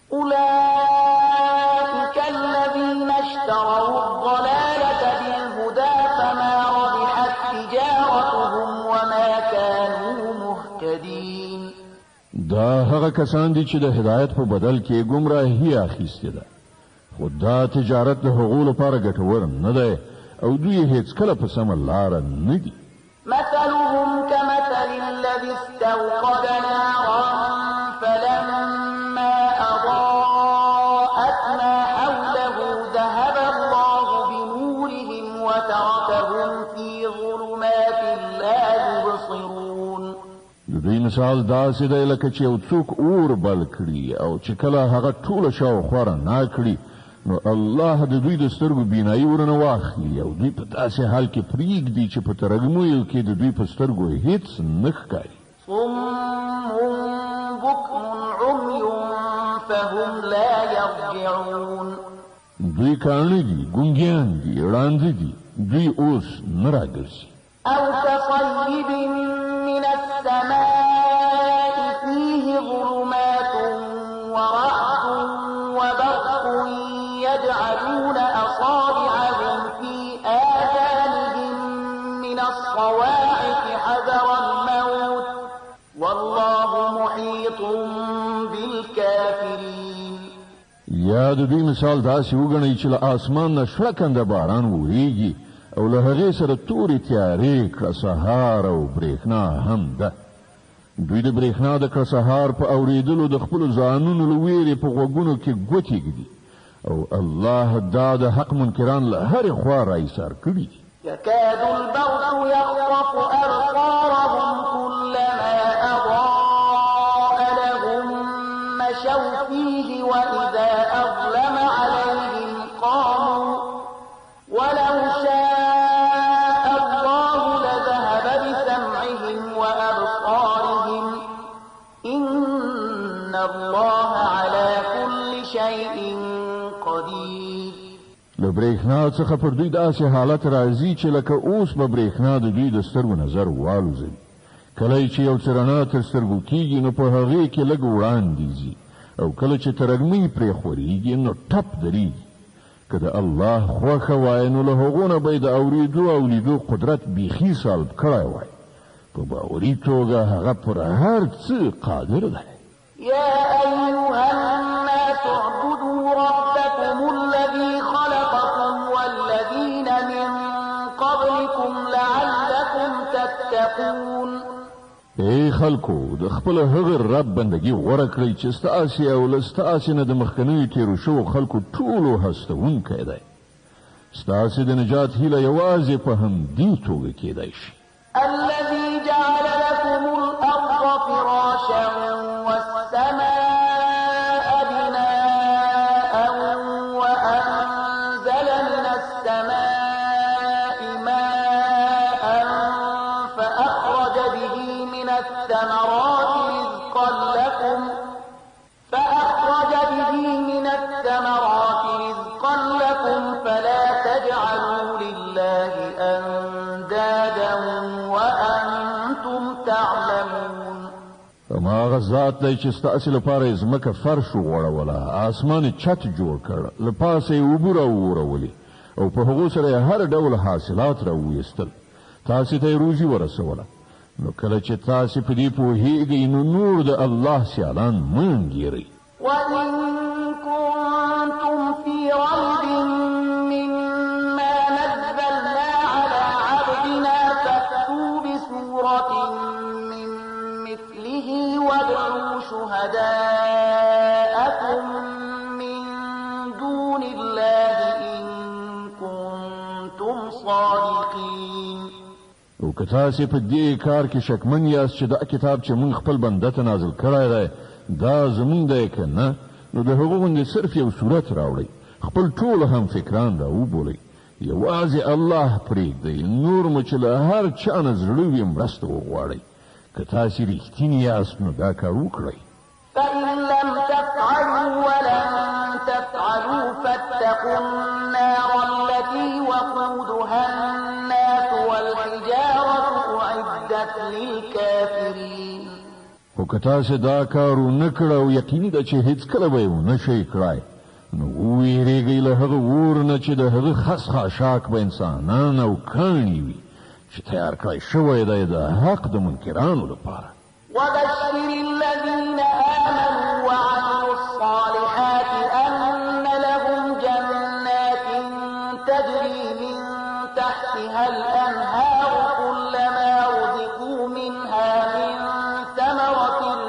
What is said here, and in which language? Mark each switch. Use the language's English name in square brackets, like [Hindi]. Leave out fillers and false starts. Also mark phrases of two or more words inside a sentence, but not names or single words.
[Arabic] أولئك الذين اشتروا الضلالة بالهدى فما ربحت تجارتهم وما كانوا مهتدين. [Pashto] دا هغه کسان دي چې د هدایت په بدل کې ګمراهي اخیستې ده خو دا تجارت د هغو لپاره ګټور نه دی او دوی هیڅکله په سمه لاره نه دي. [Arabic] مثلهم كمثل الذي استوقد نارا فلما أضاءت ما حوله ذهب الله بنورهم وتركهم في ظلمات لا يبصرون. [Pashto] د دوی مثال داسې دی لکه چې یو څوک اور بل کړي او چې کله هغه ټوله شاوخوا رڼا کړي نو الله د دوی د سترګو بینایي ورنه واخلي او دوی په داسې حال کې پرېږدي چې په ترږمیو کې د دوی په سترګو هیڅ نه ښکاري. [Arabic] صم بكم عمي فهم لا يرجعون. [Pashto] دوی کاڼه دي ګونګیان دي ړانده دي دوی اوس نه راګرځي. [Arabic] أو كصيب من السماء فيه ظلمات ورعد وبرق يجعلون أصابعهم في آذانهم من الصواعق حذر الموت والله محيط بالكافرين. [Pashto] یا د دوی مثال داسې وګڼئ چې له آسمان نه شړکنده باران وریږي او له هغې سره تورې تیارې کړه سهار او برېښنا هم ده. دوی د برېښنا د کړه سهار په اورېدلو د خپلو ځانونو له ویرې په غوږونو کې ګوتې ږدي او الله دا د حق منکران له هرې خوا راایسار کړي دي. [Arabic] يكاد البرق يخطف أبصارهم كلما أضاء لهم مشوا فيه وإذا أظلم عليهم قاموا ولو شاء الله لذهب بسمعهم وأبصارهم إن الله على كل شيء قدير. [Pashto] له برېښنا څخه پر دوی داسې حالت راځي چې لکه اوس به برېښنا د دوی د سترګو نظر والوځوي. کله چې یو څه رڼا تر سترګو کېږي نو په هغې کې لږ وړاندې ځي او کله چې ترږمۍ پرې خورېږي نو ټپ درېږي. که د الله خوښه وای نو له هغو نه به یې د اورېدو او لیدو قدرت بیخي سلب کړی وای. په باوري توګه هغه پر هر څه قادر دی. [Arabic] يا أيها الناس اعبدوا ربكم الذي خلقكم والذين من قبلكم لعلكم تتقون. [Pashto] ای خلکو د خپل هغه رب بندگی غوره کړئ چې ستاسې او له ستاسې نه د مخکنیو تېرو شوو خلکو ټولو هستوونکی دی. ستاسې د نجات هیله یوازې په همدې توګه کېدی شي. [Arabic] الذي جعل لكم الأرض فراشا والسماء بناء وأنزل من السماء ماء فأخرج به من الثمرات رزقا لكم فلا تجعلوا لله أندادا وأنتم تعلمون. [Pashto] هماغه ذات دی چې ستاسې لپاره یې ځمکه فرش وغوړوله، اسمان یې چت جوړ کړ، له پاسه یې اوبه راوورولې او په هغو سره یې هر ډول حاصلات راوویستل، تاسې ته یې روزي ورسوله. نو کله چې تاسې په دې پوهېږئ نو نور د الله سیالان مه انګېرئ. [Arabic] وإن كنتم في ريب مما نزلنا على عبدنا فأتوا بسورة من مثله وادعوا شهداءكم من دون الله إن كنتم صادقين. [Pashto] او که تاسې په دې کار کې شکمن یاست چې دا کتاب چې موږ خپل بنده ته نازل کړی دی دا زمونږ دی که نه، نو د هغو غوندې صرف یو صورت راوړئ، خپل ټول هم فکران را وبولئ، یوازې الله پرېږدئ، نور مو چې له هر چا نه زړه وي مرسته وغواړئ. که تاسې رښتینې یاست نو دا کار وکړئ. [Arabic] فإن لم تفعلوا ولن تفعلوا فاتقوا النار التي وقودها الناس والحجارة أعدت للكافرين. [Pashto] خو که تاسې دا کار ونه کړه او یقیني ده چې هېڅکله به یې ونه شئ کړای نو وویرېږئ له هغه اور نه چې د هغه خس خاشاک به انسانان او کاڼي وي چې تیار کړی شوی دی د حق د منکرانو لپاره. [Arabic] وبشر الذين آمنوا وعملوا الصالحات أن لهم جنات تجري من تحتها الأنهار كلما رزقوا منها من ثمرة